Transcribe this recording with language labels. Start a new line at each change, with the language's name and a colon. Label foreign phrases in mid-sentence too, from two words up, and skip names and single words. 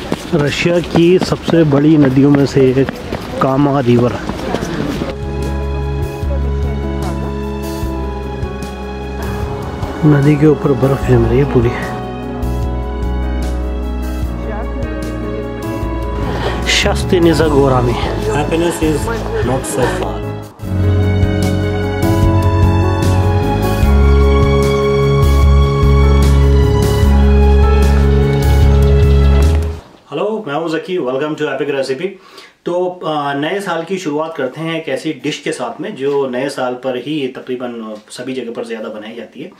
Hindi: रशिया की सबसे बड़ी नदियों में से एक कामा रिवर। नदी के ऊपर बर्फ जम रही है पूरी।
Russian: Счастье за горами.
English: Happiness is not so far.
Hindi: हेलो, मैं हूं ज़की।
English: welcome to Epic Recipe.
Hindi: तो नए साल की शुरुआत करते हैं एक ऐसी डिश के साथ में जो नए साल पर ही तकरीबन सभी जगह पर ज़्यादा बनाई जाती है।